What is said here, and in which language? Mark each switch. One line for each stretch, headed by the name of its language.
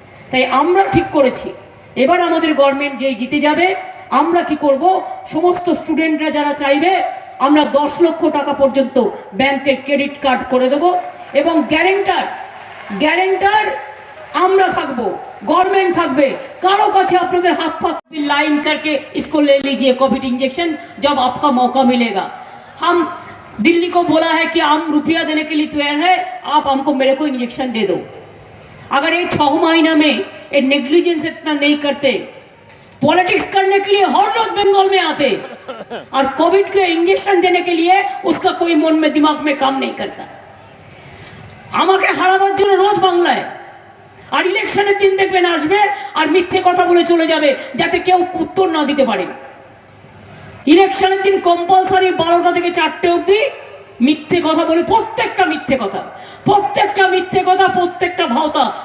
Bangla: তাই আমরা ঠিক করেছি, এবার আমাদের গভর্নমেন্ট যেই জিতে যাবে, আমরা কি করব, সমস্ত স্টুডেন্টরা যারা চাইবে আমরা 10 লক্ষ টাকা পর্যন্ত ব্যাংকের ক্রেডিট কার্ড করে দেব এবং গ্যারেন্টার আমরা থাকবো, गवर्नमेंट থাকবে। কারো কাছে আপনাদের হাত পাত
Hindi: लाइन करके इसको ले लीजिए कोविड इंजेक्शन जब आपका मौका मिलेगा। हम दिल्ली को बोला है कि हम रुपया देने के लिए तैयार है, आप हमको मेरे को इंजेक्शन दे दो। अगर ये 6 महीना में ये नेग्लिजेंस इतना नहीं करते, पॉलिटिक्स करने के लिए हर रोज बंगाल में आते और कोविड के इंजेक्शन देने के लिए उसका कोई मन में दिमाग में काम नहीं करता।
Bangla: আমাকে হারাবার জন্য রোজ বাংলায় আর ইলেকশনের দিন দেখবেন আসবে আর মিথ্যে কথা বলে চলে যাবে যাতে কেউ উত্তর না দিতে পারে। ইলেকশনের দিন কম্পালসারি 12টা থেকে 4টে অবধি মিথ্যে কথা বলে, প্রত্যেকটা মিথ্যে কথা, প্রত্যেকটা ভাওতা।